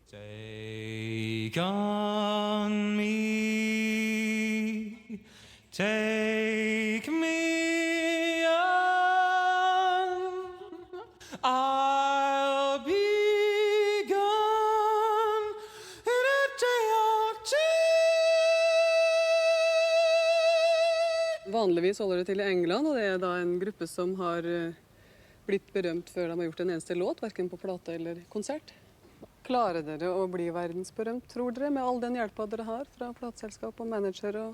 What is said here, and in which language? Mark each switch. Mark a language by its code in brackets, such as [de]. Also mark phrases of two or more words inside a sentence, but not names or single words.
[en] Take on me, take me on. I'll be gone in a day or two. [no] Vanligvis holder det til i England, og det er da en gruppe som har blitt berømt før de har gjort en eneste låt, hverken på plate eller konsert. Klarer dere å bli verdensberømt, tror dere, med all den hjelpa dere har fra plateselskap og manager og...